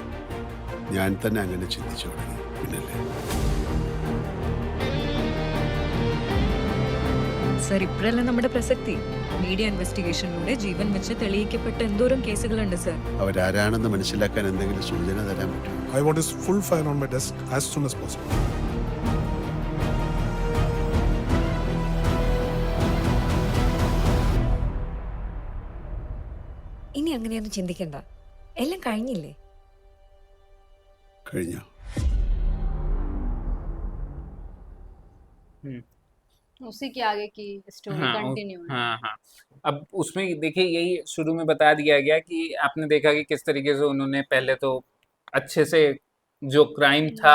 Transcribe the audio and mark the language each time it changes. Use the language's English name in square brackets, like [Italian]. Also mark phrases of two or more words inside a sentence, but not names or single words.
[Malayalam] ഞാൻ തന്നെ അങ്ങനെ ചിന്തിച്ചു തുടങ്ങി. പിന്നല്ലേ സർ, ഇപ്പോഴല്ല നമ്മുടെ പ്രസക്തി. മീഡിയ ഇൻവെസ്റ്റിഗേഷനിലൂടെ ജീവൻ വെച്ച് തെളിയിക്കപ്പെട്ട എന്തോരം കേസുകളുണ്ട് സർ. അവരാരാണെന്ന് മനസ്സിലാക്കാൻ എന്തെങ്കിലും സൂചന തരാൻ പറ്റുമോ? [English] I want his full file on my desk as soon as possible. [Malayalam] ഇനി അങ്ങനെയൊന്നും ചിന്തിക്കണ്ട, എല്ലാം കഴിഞ്ഞില്ലേ? കഴിഞ്ഞോ? [Hindi] उसी के आगे की स्टोरी हाँ कंटिन्यू है। हाँ हाँ। अब उसमें देखिए, यही शुरू में बता दिया गया कि आपने देखा कि किस तरीके से उन्होंने पहले तो अच्छे से जो क्राइम था